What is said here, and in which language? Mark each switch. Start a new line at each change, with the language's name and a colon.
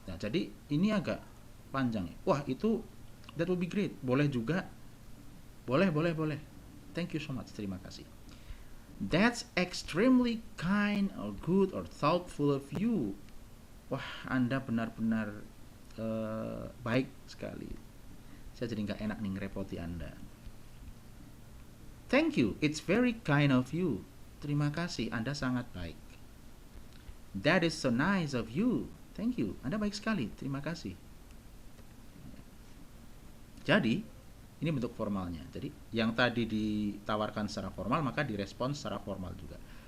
Indonesian: Nah, jadi ini agak panjang. Wah, itu
English: that would be great.
Indonesian: Boleh juga. Boleh.
English: Thank you so much.
Indonesian: Terima kasih.
English: That's extremely kind or good or thoughtful of you.
Indonesian: Wah, Anda benar-benar baik sekali. Saya jadi nggak enak nih ngerepoti Anda.
English: Thank you, it's very kind of you.
Indonesian: Terima kasih, Anda sangat baik.
English: That is so nice of you. Thank you,
Indonesian: Anda baik sekali. Terima kasih. Jadi, ini bentuk formalnya. Jadi, yang tadi ditawarkan secara formal, maka direspon secara formal juga.